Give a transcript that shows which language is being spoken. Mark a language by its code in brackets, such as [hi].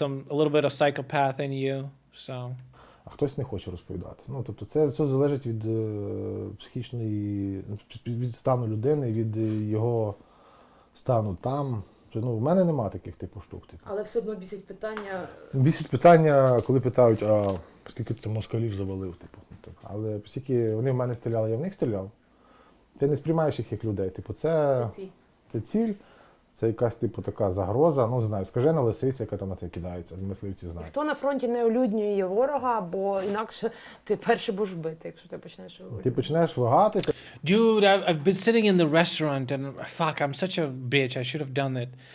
[en] A little bit of psychopath in you. So. [uk] А хтось не хоче розповідати. Ну, тобто це все залежить від психічної, від стану людини, від його стану там. Ну, в мене нема таких типу штук. Типу. Але все одно бісить питання. Бісить питання, коли питають, а скільки ти москалів завалив, типу. Але оскільки вони в мене стріляли, я в них стріляв. Ти не сприймаєш їх як людей. Типу, це ціль, це якась типу така загроза. Ну, знаю, скажена лисиця, яка там на тебе кидається, мисливці знають. Хто на фронті не олюднює ворога, бо інакше ти перший будеш вбити, якщо ти почнеш його. Ти починаєш вагатися. [en] Dude, I've been sitting in the restaurant and fuck, I'm such a bitch. I should have done it.